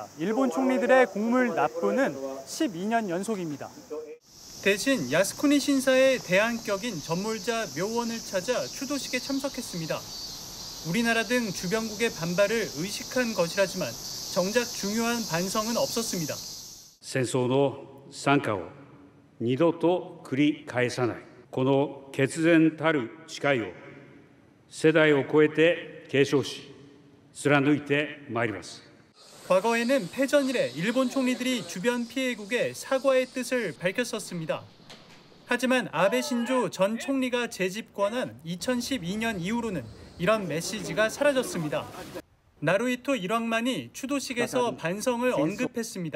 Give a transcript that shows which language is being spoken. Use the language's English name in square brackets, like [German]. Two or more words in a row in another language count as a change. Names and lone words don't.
[Korean] 일본 총리들의 공물 납부는 12년 연속입니다. 대신 야스쿠니 신사의 대안격인 전몰자 묘원을 찾아 추도식에 참석했습니다. 우리나라 등 주변국의 반발을 의식한 것이라지만 정작 중요한 반성은 없었습니다. [Japanese] 戦争の惨禍を二度と繰り返さないこの決然たる誓いを世代を超えて継承し貫いてまいります. [Korean] 과거에는 패전 이래 일본 총리들이 주변 피해국에 사과의 뜻을 밝혔었습니다. 하지만 아베 신조 전 총리가 재집권한 2012년 이후로는 이런 메시지가 사라졌습니다. 나루히토 일왕만이 추도식에서 반성을 언급했습니다.